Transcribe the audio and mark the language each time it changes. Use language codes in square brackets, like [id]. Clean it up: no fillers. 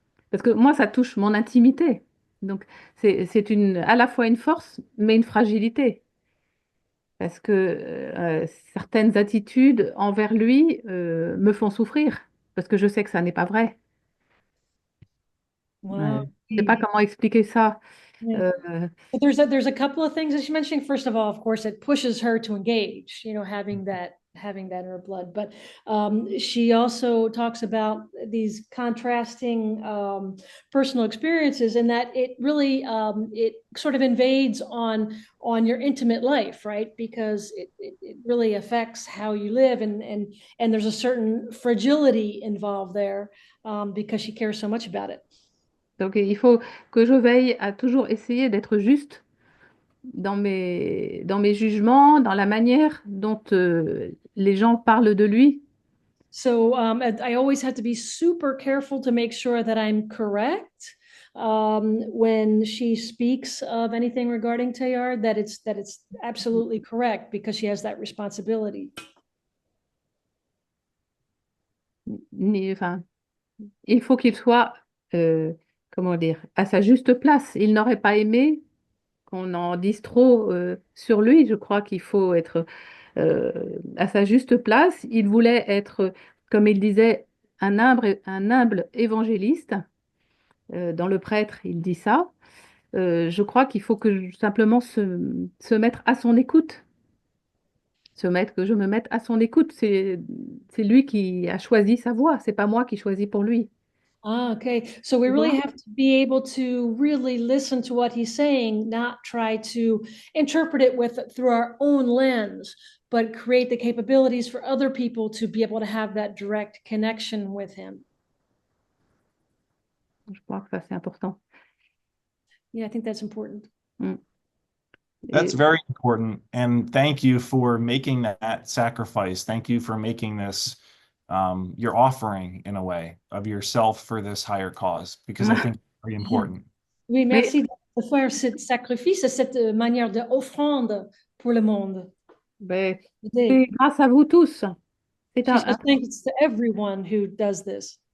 [fr] parce que moi, ça touche mon intimité. Donc, c'est à la fois une force, mais une fragilité. Parce que certaines attitudes envers lui me font souffrir, parce que je sais que ça n'est pas vrai. [en] Wow. [fr] Ouais. Je ne sais pas comment expliquer ça. [en] Yeah. Euh, But there's a couple of things that she's mentioning. First of all, of course, it pushes her to engage, having that in her blood. But she also talks about these contrasting personal experiences, and that it really it sort of invades on your intimate life, right? Because it really affects how you live, and there's a certain fragility involved there because she cares so much about it. [fr] donc il faut que je veille à toujours essayer d'être juste dans mes jugements, dans la manière dont les gens parlent de lui. [en] So I always have to be super careful to make sure that I'm correct when she speaks of anything regarding Teilhard, that it's absolutely correct because she has that responsibility. [fr] Enfin, il faut qu'il soit, comment dire, à sa juste place. Il n'aurait pas aimé qu'on en dise trop sur lui. Je crois qu'il faut être à sa juste place. Il voulait être, comme il disait, un humble évangéliste. Dans le prêtre, il dit ça. Je crois qu'il faut simplement se mettre à son écoute. Que je me mette à son écoute. C'est lui qui a choisi sa voie. C'est pas moi qui choisis pour lui. [en] Ah, okay. So we [fr] Tu [en] really [fr] vois? [en] have to be able to really listen to what he's saying, not try to interpret it through our own lens, but create the capabilities for other people to be able to have that direct connection with him. [fr] Je crois que ça, c'est important. [en] Yeah, I think that's important. Mm. That's [fr] Et- [en] very important. And thank you for making that sacrifice. Thank you for making this your offering in a way of yourself for this higher cause, because I think it's very important. [fr] Oui, Mais merci de faire ce sacrifice, cette manière d'offrande pour le monde. ben, C'est c'est grâce à vous tous. C'est [en] She [fr] un, [en] says thanks to everyone who does this.